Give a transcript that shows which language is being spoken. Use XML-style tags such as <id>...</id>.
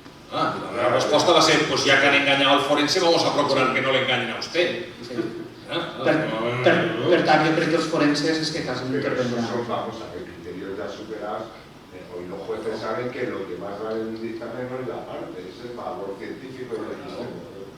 <es>La respuesta va a ser, pues ya que han engañado al forense, vamos a procurar que no le engañen a usted.</es> <ca>Per tant, jo crec que els forenses és que quasi no intervendran.</ca> <es>Vamos a ver, criterios ya superados. Hoy los jueces saben que lo que más vale en un dictamen no es la parte, es el valor científico del dictamen.</es>